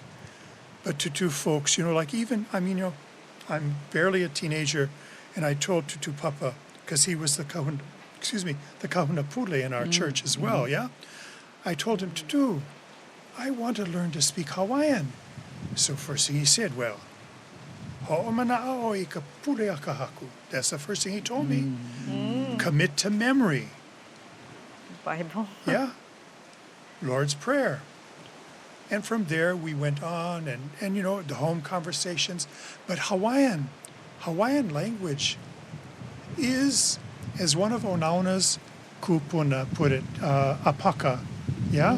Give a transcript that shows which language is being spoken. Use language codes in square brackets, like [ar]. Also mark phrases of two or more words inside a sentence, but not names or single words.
[en] But to folks, I'm barely a teenager, and I told Tutu Papa, because he was the [haw] kahuna pule [en] in our church as well, yeah? I told him, Tutu, I want to learn to speak Hawaiian. So first thing he said, well, [haw] ho'omana'o I ka pule akahaku. [en] That's the first thing he told me. Commit to memory. Bible. Yeah. Lord's Prayer. And from there we went on and the home conversations. But Hawaiian language is, as one of Onauna's kupuna put it, Apaka, yeah?